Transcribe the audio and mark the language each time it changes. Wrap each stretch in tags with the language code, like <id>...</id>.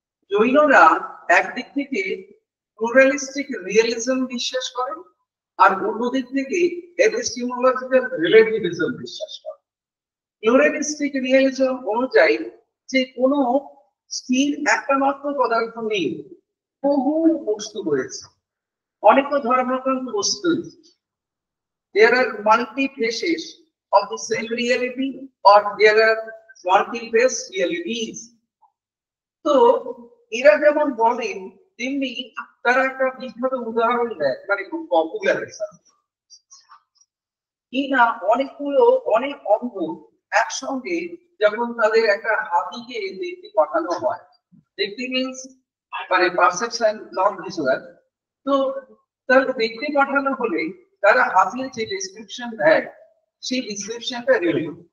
<bn>জৈনরা একদিক থেকে pluralistic realism বিশ্বাস করেন, আর অন্যদিক থেকে এপিস্টিমোলজিক্যাল রিলেটিভিজম বিশ্বাস করেন। প্লুরালিস্টিক রিয়েলিজম অনুযায়ী যে কোনো স্থির একটা মাত্র পদার্থ নেই, বহু বস্তু রয়েছে, অনেক ধর্মাত্মক বস্তু।</bn> <en>There are multi-faces of the same reality, or there are multi-face realities.</en> <bn>তো এরা যেমন বলেন, তেমনি তারা একটা বিখ্যাত উদাহরণ দেয়, মানে খুব পপুলার। কিনা অনেকগুলো অনেক অঙ্গ একসঙ্গে যখন তাদের একটা হাতিকে দেখতে পাঠানো হয়, দেখতে মিনস মানে</bn> <en>perception not visual,</en> <bn>তো তারা দেখতে পাঠানো হলে তারা হাতির যে ডেসক্রিপশন দেয় সেই ডেসক্রিপশনটা রেডি,</bn>